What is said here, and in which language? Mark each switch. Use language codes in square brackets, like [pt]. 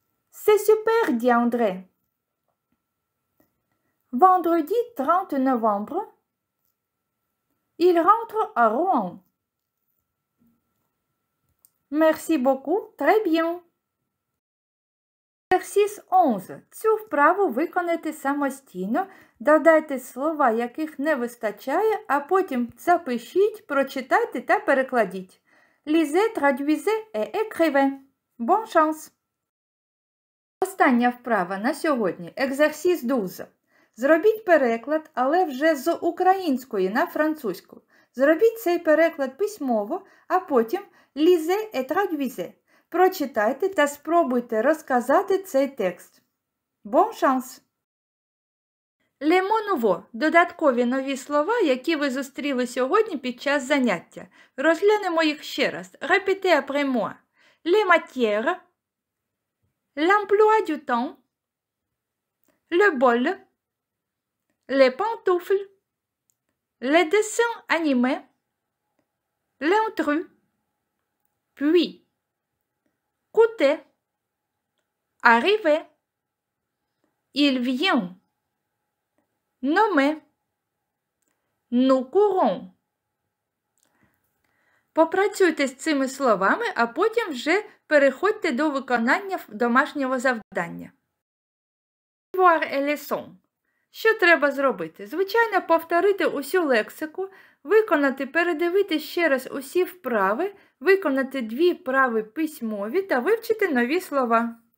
[fr] C'est super, dit André. Vendredi 30 novembre, il rentre à Rouen. Merci beaucoup, très bien. Exercice 11. [uk] Цю вправу виконайте самостійно, додайте слова, яких не вистачає, а потім запишіть, прочитайте та перекладіть. [fr] Lisez, traduisez et écrivez. Bonne chance! [uk] Остання вправа на сьогодні. [fr] Exercice 12. [uk] Зробіть переклад, але вже з української на французьку. Зробіть цей переклад письмово, а потім [fr] lisez et traduisez. [uk] Прочитайте та спробуйте розказати цей текст. [fr] Bon chance! Les mots nouveaux [uk] – додаткові нові слова, які ви зустріли сьогодні під час заняття. Розглянемо їх ще раз. [fr] Répétez après moi. Les matières, l'emploi du temps, le bol, les pantoufles, les dessins animés, l'intrus, puis coûter, arriver, il vient, nommer, nous courons. [uk] Попрацюйте з цими словами, а потім вже переходьте до виконання домашнього завдання. [fr] Voir et leçon. [uk] Що треба зробити? Звичайно, повторити усю лексику, виконати, передивити ще раз усі вправи, виконати 2 вправи письмові та вивчити нові слова.